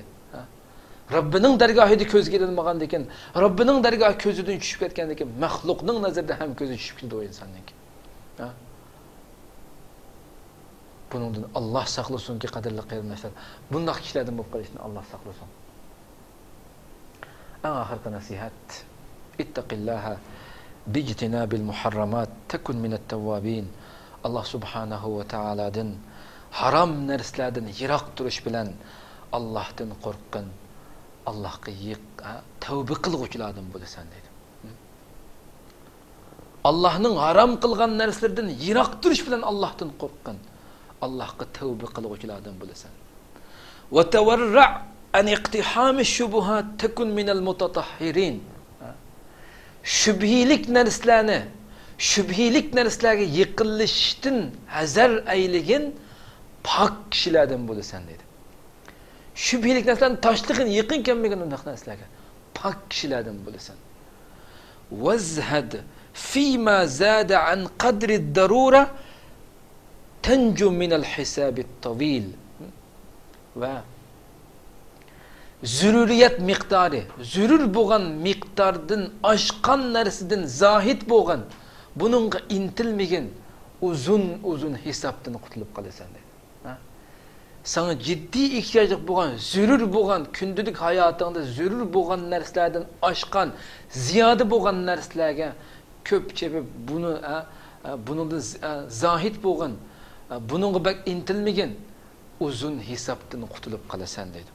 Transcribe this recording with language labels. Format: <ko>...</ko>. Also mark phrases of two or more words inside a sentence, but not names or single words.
<uz>Robbining dargohida ko'zga ilinmagan ekan, Robbining dargohi ko'zidan tushib ketgan ekan, maxluqning nazarida ham ko'zi tushib ketdi o insonning. Bundan Allah saqlasunki qadrli qarindoshlar. Bunday kishilardan bo'lib qolishni Allah saqlasun. Oxirgi nasihat:</uz> <ar>اتق الله باجتناب المحرمات تكن من التوابين.</ar> <uz>Allah subhanahu va taoladan harom narsalardan yiroq turish bilan Allohdan qo'rqqin, Allohga tavba qilguvchilardan bo'lasan dedi. Allohning harom qilgan narsalardan yiroq turish bilan Allohdan qo'rqqin, Allohga tavba qilguvchilardan bo'lasan.</uz> <ar>وتورع عن اقتحام الشبهات تكن من المتطهرين.</ar> <uz>Shubhilik narsalarga yiqilishdan hazar ayligin pok kishilardan bo'lasan dedi. Shubhilik narsalarni tashlig'in yaqin kelmagan undaq narsalarga pok kishilardan bo'lasan.</uz> <ar>وازهد فيما زاد عن قدر الضرورة تنج من الحساب الطويل.</ar> <uz>Va zururiyat miqdori, zurur bo'lgan miqdordan oshgan narsadan zohid bo'lgan, buningga intilmagan uzun hisobdan qutulib qolasan dedi. Sana ciddi ihtiyoji bo'lgan, zurur bo'lgan, kundalik hayotingda zurur bo'lgan narsalardan oshgan, ziyoda bo'lgan narsalarga ko'p chepib buningda zohid bo'lgan, buningga bak intilmagan uzun hisobdan qutulib qolasan dedi.</uz>